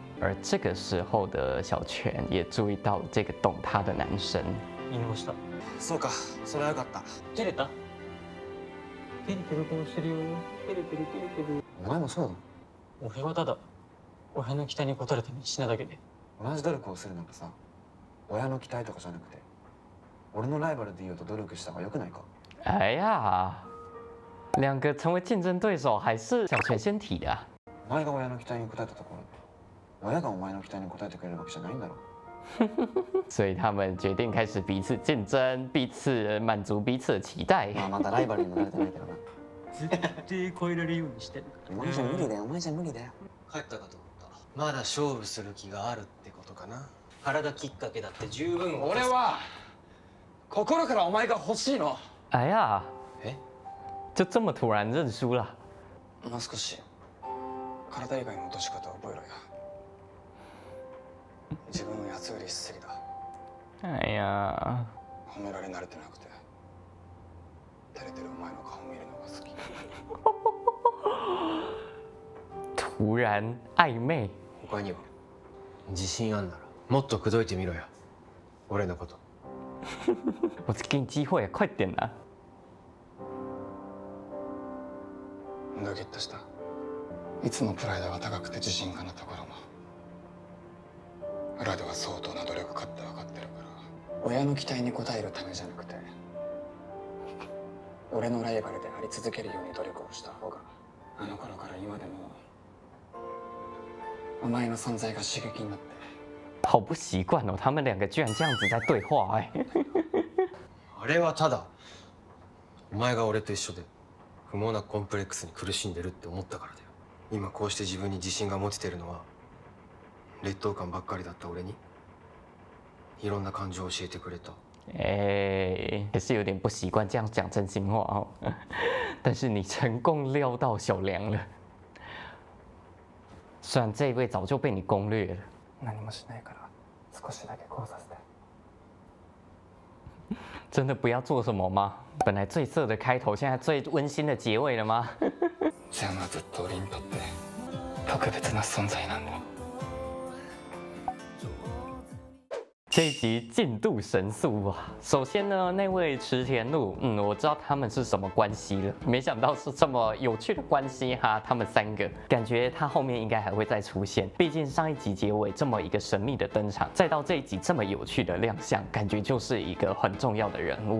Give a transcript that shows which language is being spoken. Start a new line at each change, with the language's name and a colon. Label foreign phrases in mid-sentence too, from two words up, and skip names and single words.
Chinese: 而这个时候的小泉也注意到了这个懂他的男生。
Japanese: 言いました。そうか、それはよかった。照れた？照れてる顔してるよ。照れてる照れてる。お前もそうだ。俺はただ親の期待に応えるために死なだけで。同じ努力をするならさ、親の期待とかじゃなくて、俺のライバルでいようと努力した方が良くないか？
Chinese: 哎呀，两个成为竞争对手还是小泉先提的啊。
Japanese: お前が親の期待に応えたところで、親がお前の期待に応えてくれるわけじゃないんだろ。
Chinese: 所以他们决定开始彼此竞争，彼此满足彼此的期待。
Japanese: まあまだライバルにもなれてないけどな。絶対超えられるようにしてる。お前じゃ無理だよ、お前じゃ無理だよ。帰ったかと思った。まだ勝負する気があるってことかな。体きっかけだって十分。俺は心からお前が欲しいの。
Chinese: 哎呀，
Japanese: え？
Chinese: 就这么突然认输了。
Japanese: もう少し体以外の落とし方を覚えろよ。自分を安売りしすぎだ。
Chinese: 哎呀，
Japanese: 褒められ慣れてなくて照れてるお前の顔見るのが好き。
Chinese: 突然暧昧。
Japanese: 他には自信あんならもっと口説いてみろよ。俺のこと。
Chinese: 我给你机会，快点啊！
Japanese: ドキッとした。いつもプライドが高くて自信家なところも裏では相当な努力家って分かってるから、親の期待に応えるためじゃなくて俺のライバルであり続けるように努力をした方が、あの頃から今でもお前の存在が刺激になって。
Chinese: 好不习惯哦，他们两个居然这样子在对话哎。
Japanese: あれはただお前が俺と一緒で不毛なコンプレックスに苦しんでるって思ったからだよ。今こうして自分に自信が持ててるのは劣等感ばっかりだった俺にいろんな感情を教えてくれた。
Chinese: 哎，也是有点不习惯这样讲真心话哦。但是你成功撩到小梁了，虽然这一位早就被你攻略了。
Japanese: 何もしないから少しだけこうさせて。
Chinese: 真的不要做什么吗？本来最色的开头，现在最温馨的结尾了吗？
Japanese: ジャムはずっと俺にとって特別な存在なんだ。
Chinese: 这一集进度神速啊！首先呢，那位池田路，我知道他们是什么关系了，没想到是这么有趣的关系哈。他们三个，感觉他后面应该还会再出现，毕竟上一集结尾这么一个神秘的登场，再到这一集这么有趣的亮相，感觉就是一个很重要的人物。